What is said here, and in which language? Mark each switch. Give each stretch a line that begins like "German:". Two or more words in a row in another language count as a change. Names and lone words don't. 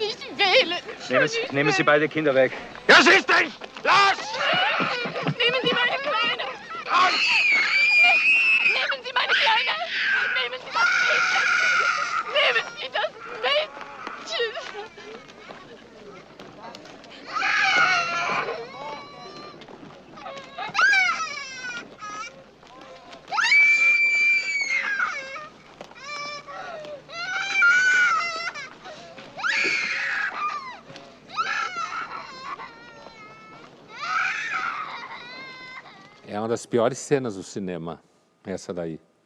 German: nicht wählen. Nehmen Sie beide Kinder weg. Ja, siehst du! Los! Nehmen Sie meine Kleine. Nehmen Sie meine Kleine. Nehmen Sie das Mädchen. Nehmen Sie das Mädchen.
Portuguese: É uma das piores cenas do cinema, essa daí.